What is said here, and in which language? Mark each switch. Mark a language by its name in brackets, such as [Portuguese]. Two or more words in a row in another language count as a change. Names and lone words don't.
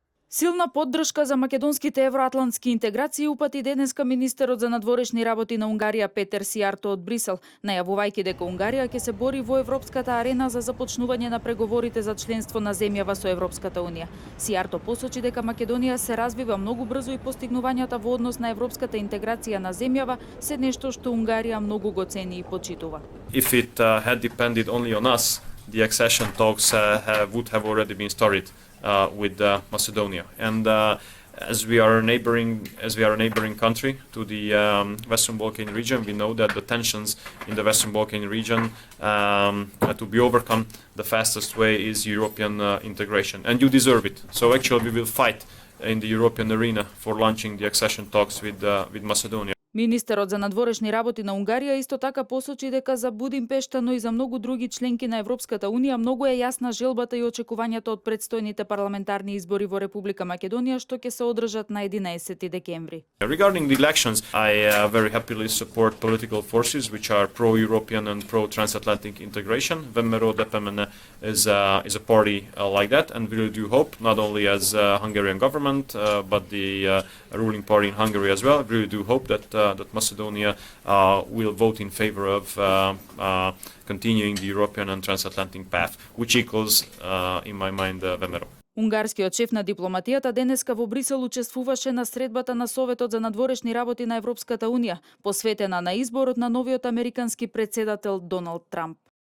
[Macedonian] Силна поддршка за македонските евроатлантски интеграции упати денеска министерот за надворешни работи на Унгарија Петер Сијарто од Брисел, најавувајќи дека Унгарија ќе се бори во европската арена за започнување на преговорите за членство на земјава со Европската унија. Сијарто посочи дека Македонија се развива многу брзо и постигнувањата во однос на европската интеграција на земјава се нешто што Унгарија многу го цени и почитува. [English] If it had depended only on us, the accession talks would have already been started with Macedonia. And as we are a neighboring country to the Western Balkan region, we know that the tensions in the Western Balkan region to be overcome, the fastest way is European integration. And you deserve it. So actually we will fight in the European arena for launching the accession talks with Macedonia. [Macedonian] Министерот за надворешни работи на Унгарија исто така посочи дека за Будимпешта, но и за многу други членки на Европската унија многу е јасна желбата и очекувањата од предстојните парламентарни избори во Република Македонија што ќе се одржат на 11 декември. [English] Regarding the elections, I very happily support political forces which are pro-European and pro-transatlantic integration. VMRO-DPMN is a party like that, and we really do hope, not only as Hungarian government, but the ruling party in Hungary as well, we really do hope that Macedonia will vote in favor of continuing the European and transatlantic path, which equals, in my mind, VMRO. [Macedonian] Унгарскиот шеф на дипломатијата денеска во Брисел учествуваше на средбата на Советот за надворешни работи на Европската унија, посветена на изборот на новиот американски претседател Доналд Трамп.